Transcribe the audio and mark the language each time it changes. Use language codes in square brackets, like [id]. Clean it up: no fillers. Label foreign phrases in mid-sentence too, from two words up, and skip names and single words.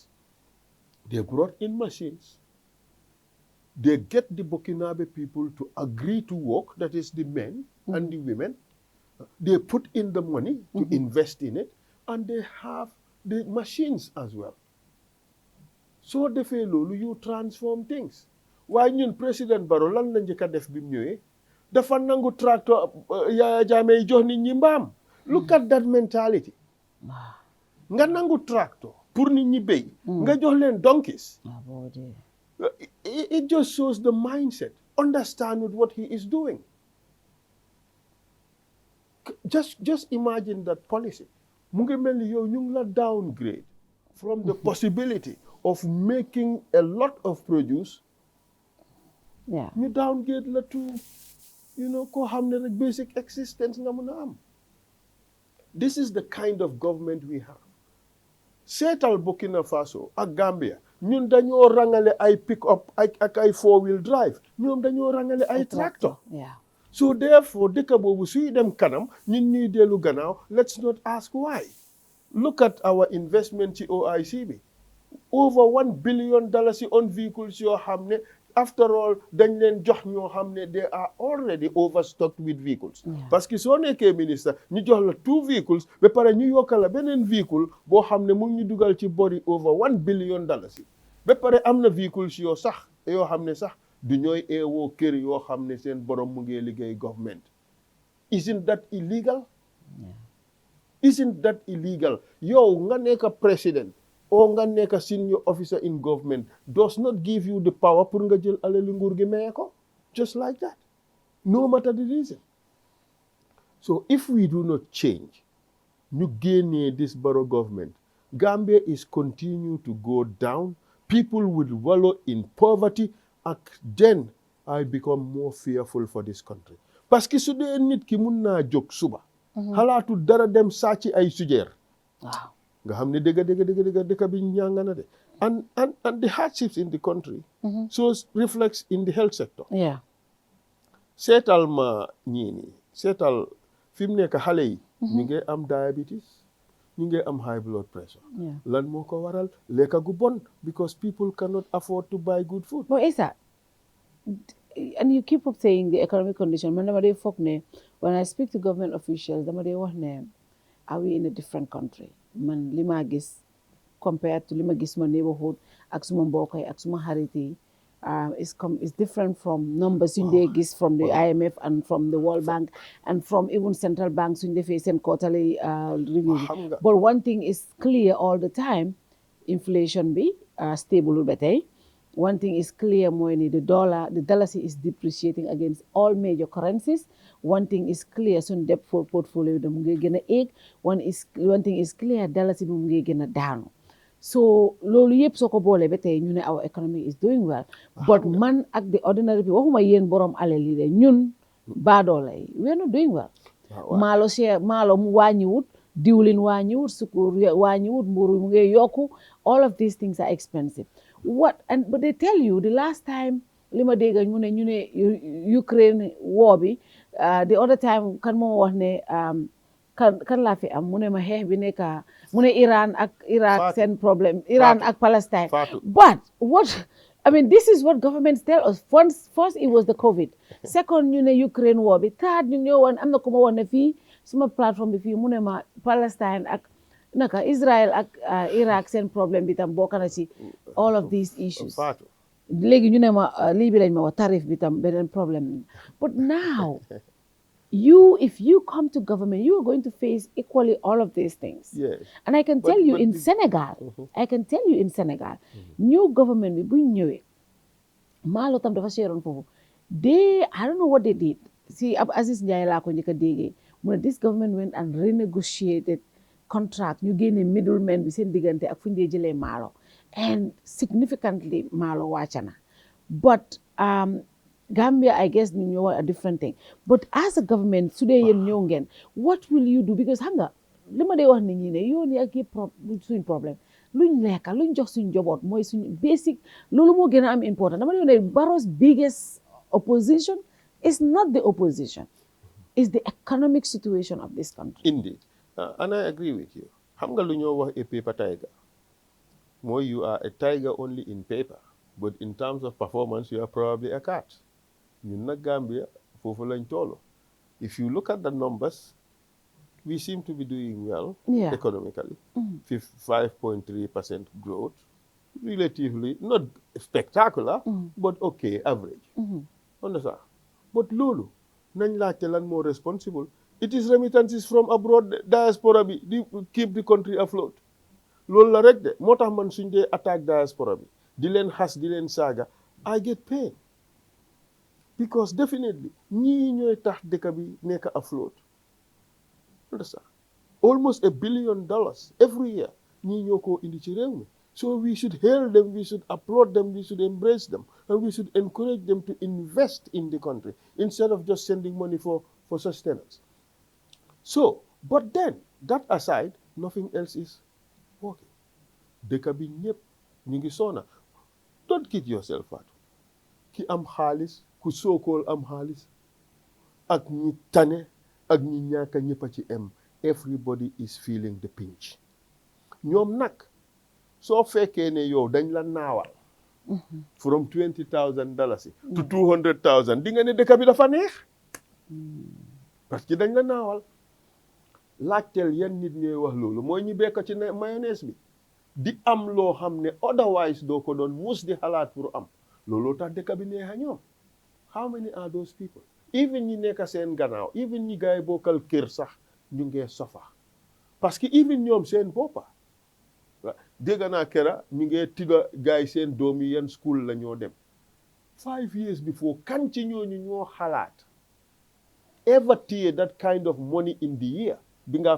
[en] They brought in machines. They get the Burkinabe people to agree to work, that is the men and the women. They put in the money to invest in it, and they have the machines as well. So [wo] defee loolu [en] you transform things. [wo] Waaye ñun président Barrow lan la njëkk a def bi mu ñëwee dafa nangu tracteur Yaya Jammeh jox nit ñi mbaam. [en] Look at that mentality. [wo] Nga nangu tractor pour nit ñi béy. Nga jox leen donkeys. [en] It just shows the mindset. Understand with what he is doing. Just imagine that policy. [wo] Mu ngi mel ni yow ñu ngi la [en] downgrade from the possibility of making a lot of produce. You downgrade la to, [wo] ko xam ne rek [en] basic existence [wo] nga mën a am. [en] This is the kind of government we have. [wo] Seetal Burkina Faso ak Gambia ñun dañoo rangale ay pick up ak ay 4-wheel drive ñoom dañoo rangale ay tractor. [en] So therefore [wo] dëkk boobu suy dem kanam ñun ñuy dellu gannaaw. [en] Let's not ask why. Look at our investment ci OIC bi. Over $1 billion on vehicles [wo] yoo xam ne [en] after all [wo] dañ leen jox ñoo xam ne [en] they are already overstocked with vehicles. [fr] Parce que [wo] soo nekkee ministre ñu jox la 2 vehicles ba pare ñu yokkal la beneen véhicule boo xam ne mu ngi ñu dugal ci bori [en] over $1 billion. [wo] Ba pare am na vehicles yoo xam ne sax du ñooy eewoo kër yoo xam ne seen borom mu ngi liggéey government. [en] Isn't that illegal? Isn't that illegal? [wo] Yow nga nekk président or nga nekk [en] senior officer in government does not give you the power [wo] pour nga jël alali nguur gi maye ko. [en] Just like that. No matter the reason. So if we do not change, [wo] ñu génnee [en] this Barrow government, Gambia is continue to go down. People will wallow in poverty, and then I become more fearful for this country. [fr] Parce que [wo] su dee nit ki mun naa jóg suba. Xalaatu dara dem sàcc ay sujeer. Nga xam ne dëgg bi ñàng na de. [en] And the hardships in the country so reflects in the health sector. [wo] Seetal ma ñii nii seetal fi mu nekk xale yi ñu ngi am diabetes ñu ngi am [en] high blood pressure. [wo] Lan moo ko waral lekka gu bon [en] because people cannot afford to buy good food. But Essa, and you keep up saying the economic condition. [wo] Man dama dey foog ne [en] when I speak to government officials [wo] dama dey wax ne [en] are we in a different country? [wo] Man li ma gis [en] compared to [wo] li ma gis ma neighborhood ak suma mbokk yi ak suma xarit yi [en] is different from numbers [wo] suñ dee gis [en] from the IMF and from the World Bank and from even central banks [wo] suñ defee seen [en] quarterly review. But one thing is clear all the time, inflation bi stable ba tey. One thing is clear [wo] mooy ni [en] the dalasi is depreciating against all major currencies. One thing is clear [wo] suñ [en] debt portfolio [wo] da mu ngi gën a éeg. [en] One thing is clear [wo] dalasi bi mu ngi gën a daanu. So loolu yëpp soo ko boolee ba tey ñu ne [en] our economy is doing well. [wo] But man ak [en] the ordinary people [wo] waxuma yéen borom alal yi de ñun baadoola yi [en] we are not doing well. [wo] Maalo mu wàññiwut diwlin wàññiwut sukur wàññiwut mburu mu ngi yokku. [en] All of these things are expensive. But they tell you the last time [wo] li ma dégg ñu ne Ukraine war bi [en] the other time [wo] kan moo wax ne kan laa fi am mu ne ma xeex bi nekk mu ne Iran ak Iraq seen problème Iran ak Palestine. [en] But this is what governments tell us. First it was the COVID. [wo] Second ñu ne Ukraine war bi. Third ñu ñëw woon am na ku ma woon ne fii suma plateforme bi fii mu ne ma Palestine ak naka Israel ak Iraq seen problème bi tam bokk na ci [en] all of these issues. [wo] Léegi ñu ne ma lii bi lañ ma wax tarif bi tam beneen problème. [en] But now if you come to government, you are going to face equally all of these things. Yes. And I can tell you in Senegal, new government [wo] bi bu ñëwee maalo tam dafa seeroon foofu [en] I don't know what they did [wo] si ab Aziz Ndiaye laa ko njëkk a déggee mu ne [en] this government went and renegotiated contract [wo] ñu génne middleman bi seen diggante ak fu ñu dee jëlee maalo [en] and significantly [wo] maalo wàcc na but Gambia [en] I guess [wo] ñu ñëw [en] a different thing but as a government [wo] su dee yéen ñëw ngeen [en] what will you do because [wo] xam nga li ma dee wax nit ñi ne yoon yi ak yëpp suñ problème luñ lekka luñ jox suñ njaboot mooy suñ basic loolu moo gën a am important dama ne [en] Barrow's biggest opposition is not the opposition it's the economic situation of this country. Indeed. And I agree with you. [wo] Xam nga lu ñoo wax [en] a paper tiger mooy you are a tiger only in paper but in terms of performance you are probably a cat. [wo] ñun nag Gambia foofu lañ toll. [en] If you look at the numbers we seem to be doing well economically. 5.3% growth, relatively not spectacular, but okay, average. Understand? But [wo] lolu, nañ laajte lan [en] more responsible. It is remittances from abroad, [wo] diaspora bi, [en] keep the country afloat. [wo] Lolu la rek de, moo tax man suñ dee attaque diaspora bi, di leen xas, di leen saaga, [en] I get pain. Because definitely, [wo] ñii ñooy tax dëkk bi nekk afloat. [en] Understand? Almost $1 billion every year. [wo] ñii ñoo ko indi ci réew mi. [en] So we should hail them, we should applaud them, we should embrace them, and we should encourage them to invest in the country instead of just sending money for sustenance. So, but then, that aside, nothing else is working. [wo] Dëkk bi ñëpp ñu ngi sona. [en] Don't kid yourself out. [wo] Ki am xaalis, ku sookool am xaalis, ak ñi tane, ak ñi ñaaka ñëpp a ci em. [en] Everybody is feeling the pinch. [wo] ñoom nag soo fekkee ne yow dañ la naawal from $20,000 to $200,000 di nga ne dëkk bi dafa neex [fr] parce que [wo] dañ la naawal laajteel yan nit ñooy wax loolu mooy ñi bekk ci mayonnaise bi di am loo xam ne otherwise doo ko doon mus di xalaat pour am looloo tax dëkk bi neex a ñoom. [en] How many are those people? [wo] Even ñi nekk seen gannaaw even ñi gaay bokkal kër sax ñu ngee sofa [fr] parce que [wo] even ñoom seen boppa dégg naa kera ñu ngee tiga gaay seen doom yi yan school la ñoo dem 5 [en] years before [wo] kan ci ñooñu ñoo xalaat ever téye [en] that kind of money in the year [wo] bi nga